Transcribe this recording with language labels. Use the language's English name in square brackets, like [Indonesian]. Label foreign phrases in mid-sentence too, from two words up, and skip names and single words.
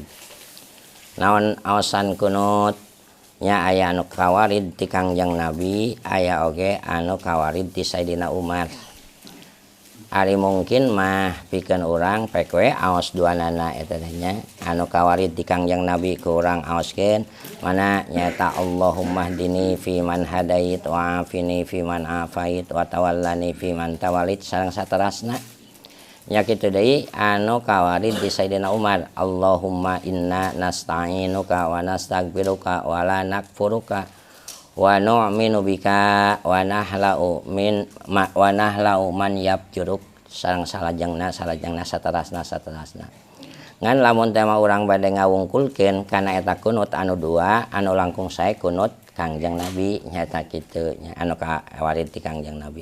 [Sundanese] Naon aosan kunut nya aya anu kawarid ti Kangjeng Nabi, aya oge anu kawarid ti Sayyidina Umar. Ari mungkin mah pikeun urang pek we aos duanana eta teh nya anu kawarid ti Kangjeng Nabi ku urang aoskeun mana nyaeta [Arabic] اللهم اهدني فيمن هديت وعافني فيمن عافيت وتولني فيمن توليت [Sundanese] sareng saterasna. Nya kitu deui anu kawarid di Sayyidina Umar, [Arabic] اللهم إنا نستعينك ونستغفرك ولا نكفرك ونؤمن بك ونخلع من يفجرك [Sundanese] sareng salajengna saterasna. Ngan lamun teh urang bade ngawungkulkeun kana eta kunut anu dua anu langkung sae kunut Kangjeng Nabi nyaeta kitu nya anu kawarid ti Kangjeng Nabi.